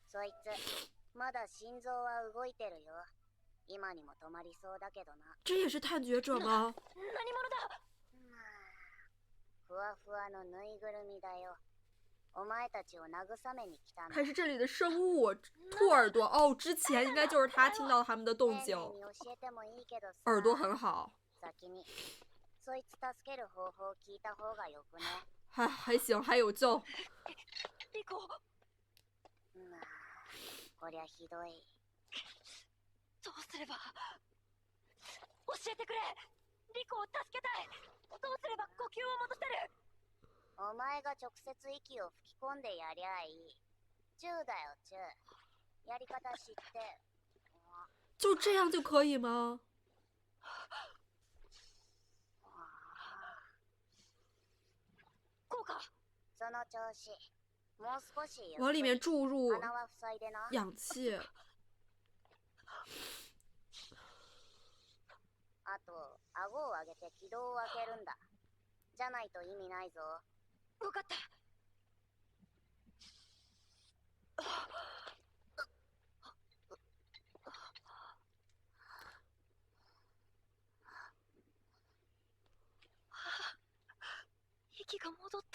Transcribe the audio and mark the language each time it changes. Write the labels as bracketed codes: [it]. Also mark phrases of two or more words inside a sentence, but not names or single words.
[ja] いつまだ心臓は動いてるよ。今にも止まりそうだけどな。 [zh] 这也是探觉者吗？ [ja] 何者だ。まあ、ふわふわのぬいぐるみだよ。お前たちを慰めに来たんだ。 [zh] 还是这里的生物兔耳朵？哦，之前应该就是他听到他们的动静。耳朵很好。 [ja] 先にそいつ助ける方法を聞いた方がよくね。 [zh] 还行，还有救。 [ja] リコ。まあ、こりゃひどい。どうすれば。教えてくれ。リコを助けたい。どうすれば呼吸を戻せる。お前が直接息を吹き込んでやりゃいい。チューだよ、チュー。やり方知って。 [zh] 就这样就可以吗？ [ja] 効果。その調子。もう少し [zh] 往里面注入氧气。 [ja] あと、顎を上げて気道を開けるんだ。じゃないと意味ないぞ。わかった。息が戻った。